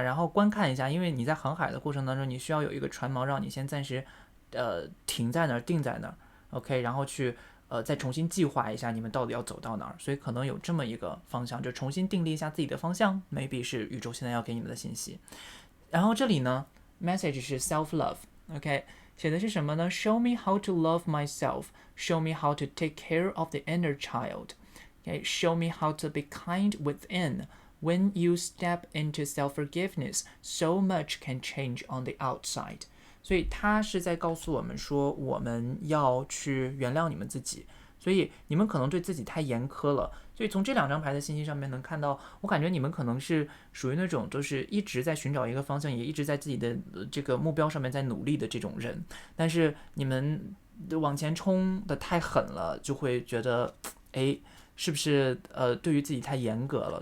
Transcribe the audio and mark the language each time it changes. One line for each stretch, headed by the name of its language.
Chinese: 然后观看一下，因为你在航海的过程当中，你需要有一个船锚让你先暂时停在那儿，定在那儿 ，OK， 然后去再重新计划一下你们到底要走到哪儿。所以可能有这么一个方向，就重新定立一下自己的方向 ，maybe 是宇宙现在要给你们的信息。然后这里呢，message 是 self love，OK， 写的是什么呢 ？
English: Show me how to love myself. Show me how to take care of the inner child. Okay, show me how to be kind within. When you step into self-forgiveness, so much can change on the outside.
Chinese: 所以他是在告诉我们说，我们要去原谅你们自己。所以你们可能对自己太严苛了，所以从这2张牌的信息上面能看到，我感觉你们可能是属于那种就是一直在寻找一个方向，也一直在自己的这个目标上面在努力的这种人，但是你们往前冲的太狠了，就会觉得，哎，是不是对于自己太严格了？